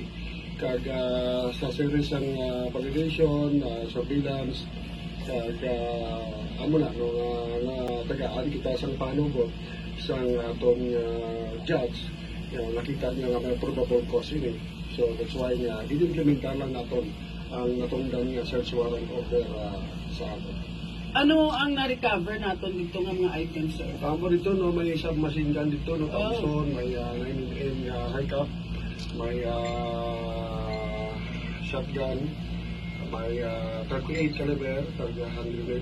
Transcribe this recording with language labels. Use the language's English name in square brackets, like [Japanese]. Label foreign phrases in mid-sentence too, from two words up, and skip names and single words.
[Hiligaynon] Kag sa service ng validation, surveillance, kag amo na, tagaan kita sa panugot sa atong judge. Nakita niya nga may probable cause ini. [English] So that's why [Hiligaynon] nga, i-implementar lang natin ang natungdan nga [English] search warrant order [Hiligaynon] sa atin. [Filipino] Ano ang na-recover natin dito ng mga items, sir? Tama dito, no, may [English] submachine gun [Filipino] dito, no, Thompson, may [English] 9mm high cap, [Filipino] may shotgun, may 38 caliber, tag 100.